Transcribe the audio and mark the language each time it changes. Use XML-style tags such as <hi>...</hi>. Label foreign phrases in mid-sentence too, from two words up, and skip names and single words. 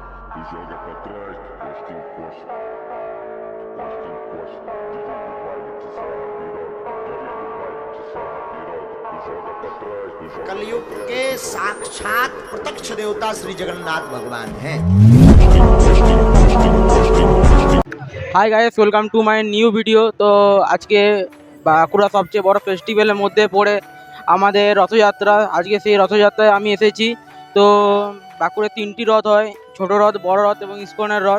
<pt>Tu joga pra trás, tu encosta, encosta. DJ do baile te sarra piroca, DJ do baile te sarra piroca. Tu joga pra trás, tu joga</pt> <hi>कलयुग के साक्षात प्रत्यक्ष देवता श्री जगन्नाथ भगवान हैं।</hi> <en>Hi guys, welcome to my new video.</en> <bn>তো আজকে বাঁকুড়া সবচেয়ে বড় ফেস্টিভ্যালের মধ্যে পড়ে আমাদের রথযাত্রা। আজকে সেই রথযাত্রায় আমি এসেছি। তো বাঁকুড়ায় 3টি রথ হয়, ছোট রথ, বড় রথ এবং ইস্কনের রথ।</bn>